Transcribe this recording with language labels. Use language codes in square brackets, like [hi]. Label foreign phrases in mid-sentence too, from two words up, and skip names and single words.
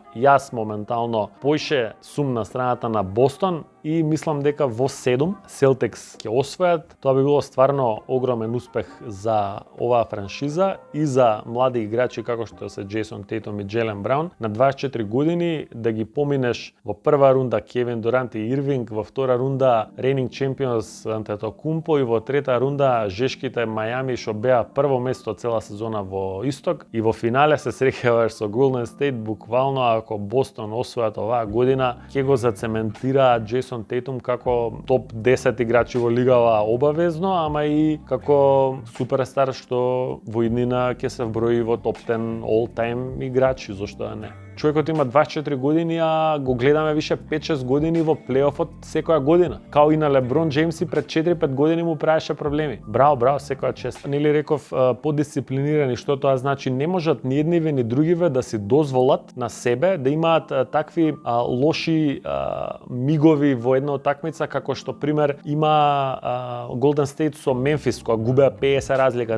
[mk] Јас моментално поише сум на страната на Бостон и мислам дека во 7 Celtics ќе освојат. Тоа би било стварно огромен успех за оваа франшиза и за млади играчи како што се Джейсон Тейтум и Джелен Браун. На 24 години да ги поминеш во прва рунда Кевин Дурант и Ирвинг, во втора рунда [en] reigning champions [mk] Антетокумпо и во трета рунда жешките Мајами што беа прво место цела сезона во Исток и во финале се среќаваш со Golden State. Буквално ако Бостон освојат оваа година ќе го зацементираат Джейсон Тейтум како топ 10 играчи во лигава обавезно, ама и како суперстар што во иднина ќе се вброи во топ 10 all-time играчи, зошто да не. Човекот има 24 години, а го гледаме више 5-6 години во плейофот секоја година. Као и на Леброн Джеймс пред 4-5 години му правеше проблеми. Браво, секоја чест. Нели реков подисциплинирани, што тоа значи не можат ни едниве ни другиве да си дозволат на себе да имаат такви лоши мигови во една утакмица како што пример има Golden State со Мемфис кога губеа 50 разлика.